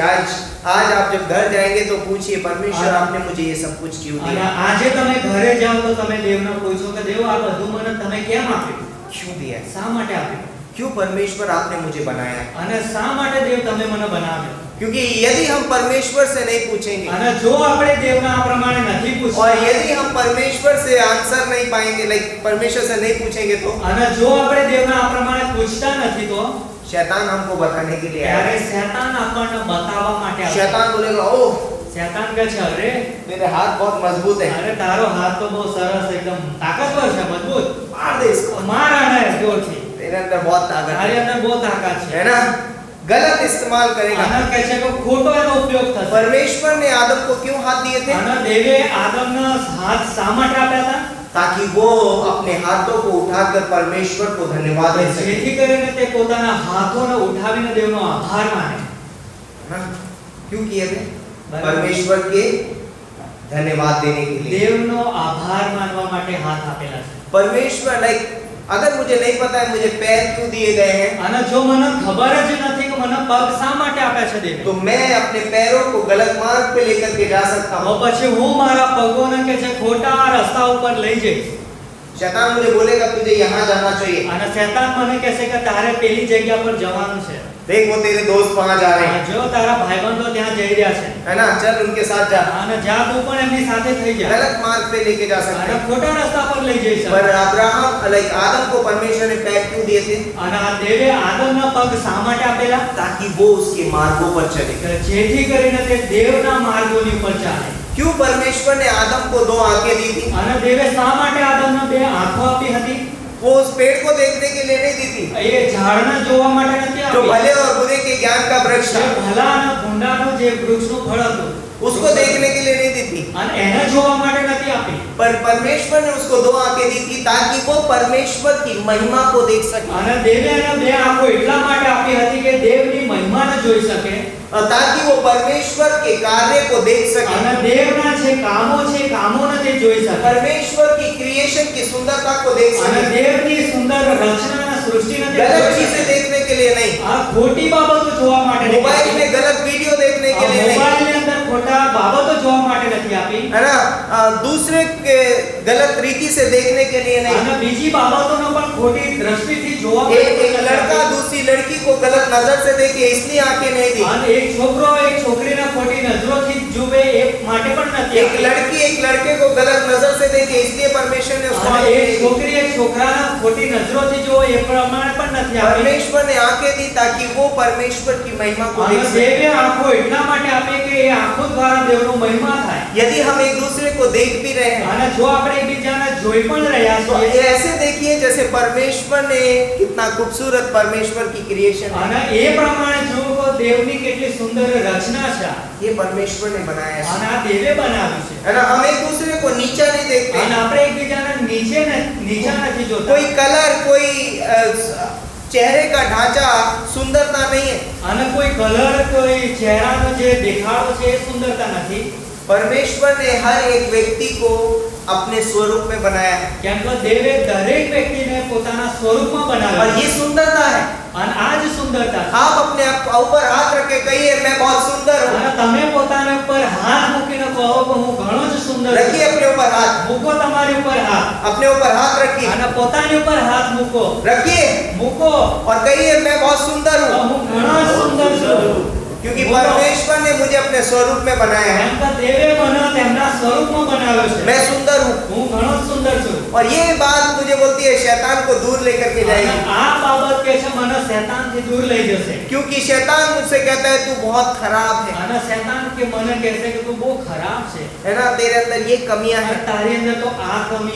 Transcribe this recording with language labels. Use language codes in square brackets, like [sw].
[hi] आज आप जब घर जाएंगे तो पूछिए परमेश्वर आपने मुझे ये सब कुछ क्यों [gu] અને [hi] दिया? [gu] આજે તમે ઘરે જાઓ તો તમે દેવને પૂછો કે દેવ આ બધું મને તમે કેમ આપ્યું? [hi] क्यों दिया है? [gu] શા માટે આપ્યું? [hi] क्यों परमेश्वर आपने मुझे बनाया? [gu] અને શા માટે દેવ તમે મને બનાવ્યો? [hi] क्योंकि यदि हम परमेश्वर से नहीं पूछेंगे [gu] અને જો આપણે દેવને આ પ્રમાણે નથી [hi] और [gu] પૂછતા [hi] यदि हम परमेश्वर से आंसर नहीं पाएंगे, लाइक परमेश्वर से नहीं पूछेंगे तो [gu] અને જો આપણે દેવને આ પ્રમાણે પૂછતા નથી તો [hi] शैतान हमको बताने के लिए [gu] ત્યારે [hi] आएगा। [gu] શેતાન આપણને બતાવવા માટે આવશે। [hi] शैतान बोलेगा ओह [gu] શેતાન કહે છે અરે [hi] मेरे हाथ बहुत मजबूत है, [gu] અરે તારો હાથ તો બહુ સરસ એકદમ તાકાતવર છે મજબૂત [hi] मार दे इसको, [gu] માર આને જોરથી [hi] तेरे अंदर बहुत ताकत [gu] તારી [hi] है [gu] અંદર બહુ તાકાત છે [hi] है ना। गलत इस्तेमाल करेगा। [gu] અને કહે છે કે ખોટો એનો ઉપયોગ થશે। [hi] परमेश्वर ने आदम को क्यों हाथ दिए थे? [gu] અને દેવે આદમને હાથ શા માટે આપ્યા હતા? [hi] ताकि वो अपने हाथों को उठाकर परमेश्वर को धन्यवाद दे सके। [gu] જેથી કરીને તે પોતાના હાથોને ઉઠાવીને દેવનો આભાર માને। [hi] हाँ, क्यों किए थे? परमेश्वर के धन्यवाद देने के लिए। [gu] દેવનો આભાર માનવા માટે હાથ આપેલા છે। [hi] परमेश्वर लाइक अगर मुझे नहीं पता है मुझे पैर क्यों दिए गए हैं, [gu] અને જો મને ખબર જ નથી કે મને પગ શા માટે આપ્યા છે દેવે, [hi] तो मैं अपने पैरों को गलत मार्ग पे लेकर के जा सकता [gu] તો [hi] हूँ। [gu] પછી હું મારા પગોને કે છે ખોટા રસ્તા ઉપર લઈ જઈશ। [hi] शैतान मुझे बोलेगा तुझे यहाँ जाना चाहिए, [gu] અને શૈતાન મને કહેશે કે તારે પેલી જગ્યા પર જવાનું છે। [hi] देख वो तेरे दोस्त वहाँ जा रहे हैं, [gu] જો તારા ભાઈબંધો ત્યાં જઈ રહ્યા છે, [hi] है ना, चल उनके साथ जा। [gu] અને જા તું પણ એમની સાથે થઈ જા, [hi] गलत मार्ग पे लेके जा सकते [gu] અને [hi] हैं। [gu] ખોટા રસ્તા પર લઈ જઈ શકે। [hi] पर अब्राहम लाइक आदम को परमेश्वर ने पैर क्यों दिए थे? [gu] અને આ દેવે આદમના પગ શા માટે આપેલા? [hi] ताकि वो उसके मार्गों पर चले। [gu] કે જેથી કરીને તે દેવના માર્ગોની ઉપર ચાલે। [hi] क्यों परमेश्वर ने आदम को 2 आंखें दी थी? [gu] અને દેવે શા માટે આદમને 2 આંખો આપી હતી? [hi] वो उस पेड़ को देखने के लिए नहीं दी थी [gu] એ ઝાડને જોવા માટે નથી [hi] जो [gu] આપી। [hi] भले और बुरे के ज्ञान का वृक्ष [gu] જે [hi] था, [gu] ભલા અને ભૂંડાનું જે વૃક્ષનું ફળ હતું [hi] उसको देखने के लिए नहीं दी थी। [gu] અને એને જોવા માટે નથી આપી। [hi] पर परमेश्वर ने उसको 2 आंखें दी थी ताकि वो परमेश्वर की महिमा को देख सके, [gu] અને देवे એને 2 આંખો એટલા માટે આપી હતી કે દેવની મહિમાને જોઈ શકે, [hi] और ताकि वो परमेश्वर के कार्य को देख सके, [gu] અને દેવના જે કામો છે કામોને તે જોઈ શકે, [hi] परमेश्वर की क्रिएशन की सुंदरता को देख [gu] અને [hi] सके। [gu] દેવની સુંદર રચના અને સૃષ્ટિને તે [hi] चीजें [gu] શકે। [hi] देखने के लिए नहीं, [gu] આ ખોટી બાબતો જોવા માટે નથી [hi] मोबाइल [gu] આપી। [hi] में गलत वीडियो देखने के लिए नहीं, [gu] મોબાઈલની અંદર ખોટા બાબતો જોવા માટે નથી આપી, [hi] है ना, दूसरे के गलत रीति से देखने के लिए नहीं। [gu] અને બીજી બાબતોનો પણ ખોટી દ્રષ્ટિથી જોવા માટે [hi] एक [gu] નથી [hi] लड़का [gu] આપી। [hi] दूसरी लड़की को गलत नजर से देखे इसलिए आंखें नहीं दी। [gu] અને એક છોકરો એક છોકરીને ખોટી નજરોથી જુએ એ માટે પણ નથી [hi] एक [gu] આપી। [hi] लड़की एक लड़के को गलत नजर से देखे इसलिए परमेश्वर ने उसको [gu] અને [hi] आंखें नहीं दी। [gu] છોકરી એક છોકરાને ખોટી નજરોથી જુએ એ પ્રમાણે પણ નથી આપી। [hi] परमेश्वर ने आंखें दी ताकि वो परमेश्वर की महिमा को [gu] અને [hi] देख सके। [gu] દેવે આંખો એટલા માટે આપે કે એ આંખો દ્વારા દેવનો મહિમા થાય। [hi] यदि हम एक दूसरे को देख भी रहे हैं [gu] અને જો આપણે એકબીજાને જોઈ પણ રહ્યા [hi] तो [gu] છીએ, [hi] ऐसे देखिए जैसे परमेश्वर ने कितना खूबसूरत परमेश्वर की क्रिएशन है, [gu] અને એ પ્રમાણે જુઓ કે દેવની કેટલી સુંદર રચના છે, [hi] ये परमेश्वर ने बनाया है। [gu] અને આ દેવે બનાવ્યું છે। [hi] है ना, हम एक दूसरे को नीचा नहीं देखते, [gu] અને આપણે એકબીજાને નીચા નથી જોતા। [hi] कोई कलर कोई चेहरे का ढांचा सुंदरता नहीं है। [gu] અને કોઈ કલર કોઈ ચહેરાનો જે દેખાડો છે એ સુંદરતા નથી। [hi] परमेश्वर ने हर एक व्यक्ति को अपने स्वरूप में बनाया है, [gu] કેમ કે દેવે દરેક વ્યક્તિને પોતાના સ્વરૂપમાં છે। [hi] सुंदरता है। [gu] અને આ જ સુંદરતા છે। [hi] आप अपने आप ऊपर हाथ रख के कहिए मैं बहुत सुंदर हूँ। [gu] અને તમે પોતાના ઉપર હાથ મૂકીને કહો કે હું ઘણો જ સુંદર [hi] रखिए [gu] છું। [hi] अपने ऊपर हाथ, [gu] મૂકો તમારી ઉપર હાથ, [hi] अपने ऊपर हाथ रखिए, [gu] અને પોતાની ઉપર હાથ મૂકો, [hi] रखिए [gu] મૂકો [hi] और कहिए मैं बहुत सुंदर [gu] તો [hi] हूँ, [gu] હું ઘણો જ સુંદર છું। [hi] क्योंकि परमेश्वर ने मुझे अपने स्वरूप में बनाया है। [gu] કેમ કે દેવે મને તેમના સ્વરૂપમાં બનાવ્યો છે। [hi] मैं सुंदर हूँ, [gu] હું ઘણો જ સુંદર છું। [hi] और ये बात मुझे बोलती है शैतान को दूर लेकर के [gu] અને [hi] जाएगी, [gu] આ બાબત કે છે મને શૈતાનથી દૂર લઈ જશે। [hi] क्योंकि शैतान मुझसे कहता है तू बहुत खराब है, [gu] અને શૈતાન કે મને કહેશે કે તું બહુ ખરાબ છે, [hi] है ना, तेरे अंदर ये कमियां [gu] અને [hi] हैं, [gu] તારી અંદર તો આ કમી